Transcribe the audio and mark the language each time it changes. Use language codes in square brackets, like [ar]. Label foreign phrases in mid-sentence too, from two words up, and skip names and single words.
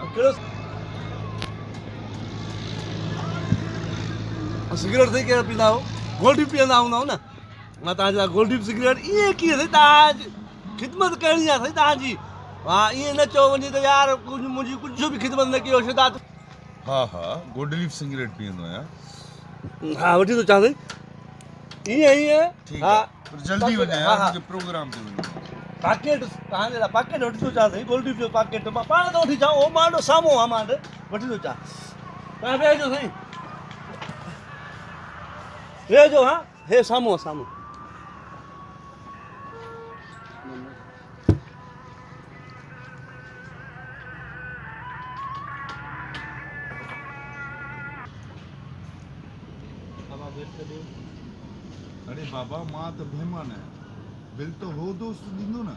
[sd] कहिड़ो सिगरेट सही कहिड़ो पींदा आहियो गोल्ड पीअंदा हूंदा न मां तव्हांजे लाइ गोल्ड सिगरेट ईअं कीअं साईं तव्हांजी ख़िदमत करणी आहे साईं तव्हांजी हा ईअं न चओ वञे त यार मुंहिंजी कुझु बि ख़िदमत न कयो शिदात हाँ हाँ गुड लीफ सिगरेट पीअंदो आहियां हा वठी थो चां साईं ईअं ईअं ठीक हा है पर जल्दी वञा हा, यार हा। मुझे प्रोग्राम ते वञिणो आहे पैकेट तव्हांजे लाइ पैकेट वठी थो चां साईं गोल्ड जो पैकेट मां पाण थो वठी अचां उहो मां वटि साम्हूं आहे मां वटि वठी थो अचां तव्हां वेहिजो साईं वेहिजो हा हे साम्हूं आहे साम्हूं अरे बाबा मां त महिमान आहियां बिल तो हो दोस्त ॾींदो न